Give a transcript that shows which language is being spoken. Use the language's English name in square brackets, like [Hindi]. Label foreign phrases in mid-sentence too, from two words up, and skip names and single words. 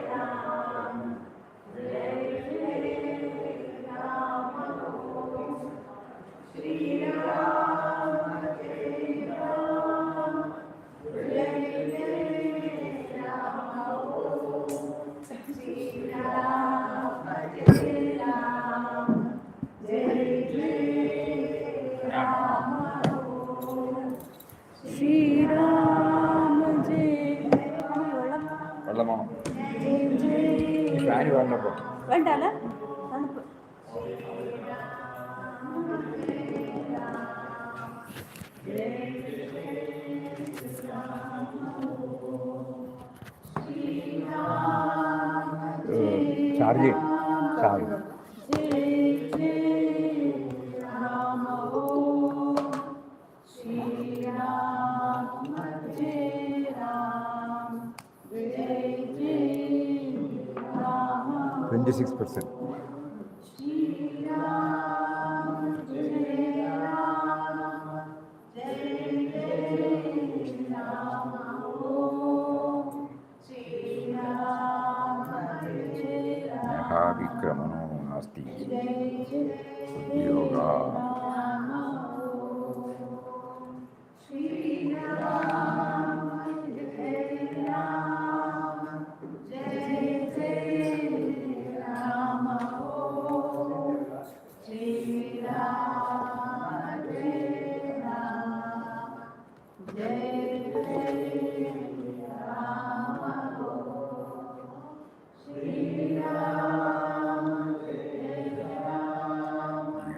[Sanskrit] राम जय जय राम ओम श्री राम जय राम जय जय राम ओम श्री राम जय राम जय जय राम ओम श्री राम जय [Malayalam] വെള്ളമോ [Sanskrit] जय जय [Malayalam] ഫാന് പറഞ്ഞപ്പോ വേണ്ടല്ല തണുപ്പ് [English] charge charge [Sanskrit] जय जय राम ओम श्री राम जय राम जय जय राम 26%. श्री राम जय राम जय जय राम ओम श्री राम जय राम വിക്രമണോ നാസ്തി जय जय [Malayalam] ഉദ്യോഗ [Sanskrit] राम ओम श्री राम जय राम जय जय राम ओम श्री राम जय राम जय जय राम ओम श्री राम जय राम